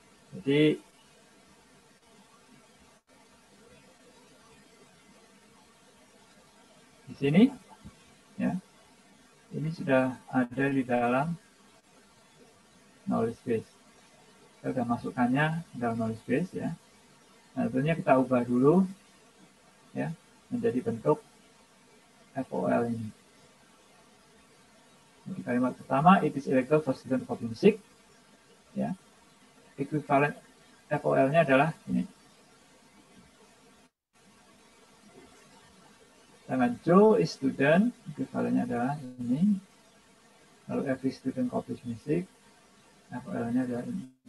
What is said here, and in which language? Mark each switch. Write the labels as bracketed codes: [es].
[id] Jadi di sini ya, ini sudah ada di dalam knowledge base. Kita sudah masukkannya dalam knowledge base ya. Nah, tentunya kita ubah dulu ya menjadi bentuk FOL ini. Di kalimat pertama, [en] it is illegal for student copy music. [id] Ya, ekuivalen FOL-nya adalah ini. Sedangkan Joe is student, ekuivalennya adalah ini. Lalu [en] every student copies music, [id] FOL-nya adalah ini.